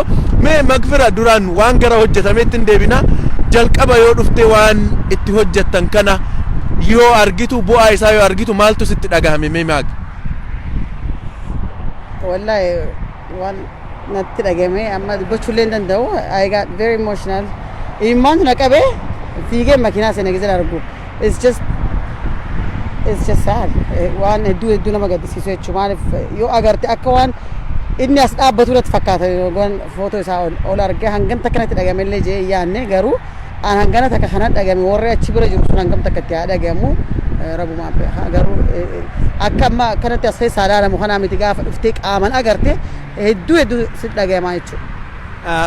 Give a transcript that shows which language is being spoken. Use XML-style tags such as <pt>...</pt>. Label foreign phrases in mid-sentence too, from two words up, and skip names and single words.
<om>Mee Magfira duraan waan gara hojjetameetti hin deebina jalqaba yoo dhufte waan itti hojjettan kana yoo argitu bu'aa isaa yoo argitu maaltu sitti dhagahame mee maag? Wallahi waan natti dhagahame amma dubbachuu danda'u</om> <en>I got very emotional.</en> <om>Imaan naqabe fiigee makiinaa sana gizela argu.</om> <en>It's just sad.</en> <om>Waan hedduu nama gaddisiisu jechuudha. Maaliif yoo agarte akka waan inni as dhaabbatu irratti fakkaata yoon footoo isaa ol argee hangam takka natti dhagahame illee jee yaanne garuu an hangana takka kana dhagahame warri achi bira jiru sun hangam takka itti dhagahamu rabumaa garuu akka amma kanatti as keessaa ilaalamu kanaa miti gaafa dhuftee qaaman agarte hedduu sitti dhagahamaa jechuudha.</om>